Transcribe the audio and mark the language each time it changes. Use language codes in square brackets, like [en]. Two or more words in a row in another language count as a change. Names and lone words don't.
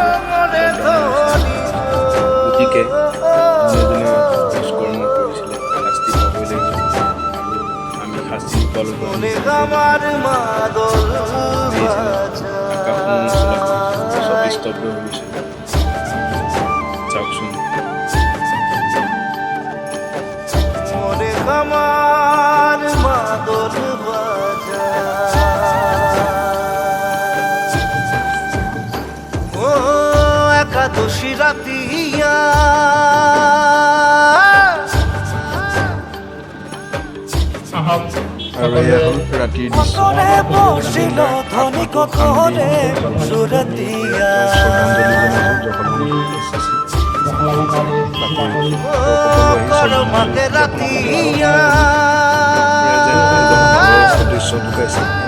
[as] গতিকে যোনে কৰ্ম কৰিছিলে শাস্তি পাবই লাগিব আৰু আমি শাস্তি পালোঁ আকাশসমূহ স্তব্ধ হৈ গৈছে চাওকচোন [sck] আমার মাদল বাজা ও একাদশী রাতিয়া [as] আৰু এয়া হ'ল ৰাতিৰ দৃশ্য [sck] বসিল ধনিক ঘরে সুরতিয়া করমাকে রাতিয়া [as] দৃশ্য ঢুকাইছে